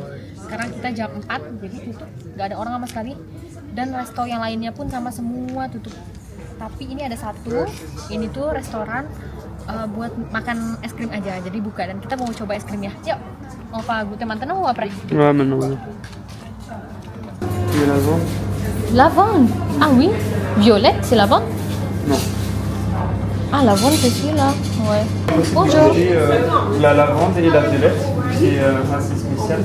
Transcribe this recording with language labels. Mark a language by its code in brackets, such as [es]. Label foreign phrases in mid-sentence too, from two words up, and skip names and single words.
[id] Sekarang kita jam 4, jadi tutup, gak ada orang sama sekali, dan resto yang lainnya pun sama semua tutup. Tapi ini ada satu, ini tuh restoran buat makan es krim aja, jadi buka, dan kita mau coba es krimnya. Yuk, mau apa? [fr] Goûter maintenant ou après? Ouais, maintenant. Il y a l'avant? Lavande. Ah oui, violette, c'est lavande? Non. Ah, lavande, c'est celui-là. Ouais. Bonjour. La lavande et la violette, c'est assez spécial.